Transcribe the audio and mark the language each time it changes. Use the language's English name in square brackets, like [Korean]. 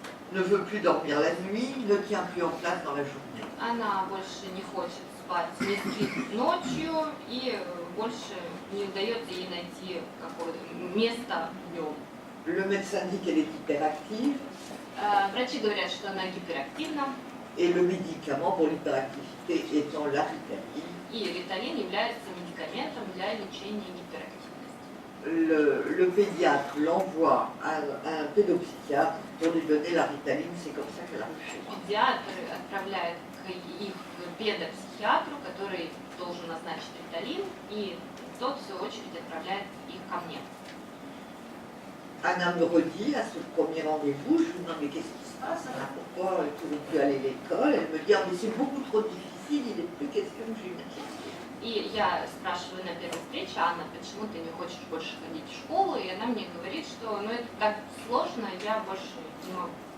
[French] Ne veut plus dormir la nuit, ne tient plus en place dans la journée. [Russian] Она больше не хочет спать, не спит ночью и больше не удается ей найти какое-то место днем. [French] Le médecin dit qu'elle est hyperactive. [Russian] Врачи говорят, что она гиперактивна. [French] Et le médicament pour l'hyperactivité étant la Ritaline. [Russian] И риталин является médicament для лечения гиперактивности. [French] Le pédiatre l'envoie à un pédopsychiatre pour lui donner la Ritaline, c'est comme ça qu'elle arrive chez moi. [Russian] Педиатр отправляет их к педопсихиатру, который должен назначить риталин, и тот, в свою очередь, отправляет их ко мне. [French] Anna me redit à ce premier rendez-vous, je lui demande mais qu'est-ce qui se passe, Anna, pourquoi tu ne veux plus aller à l'école? Elle me dit ah, mais c'est beaucoup trop difficile, il n'est plus question que j'ai une inquiétude. [Russian] И я спрашиваю на первой встрече: Анна, почему ты не хочешь больше ходить в школу? И она мне говорит, что это так сложно, я больше не могу.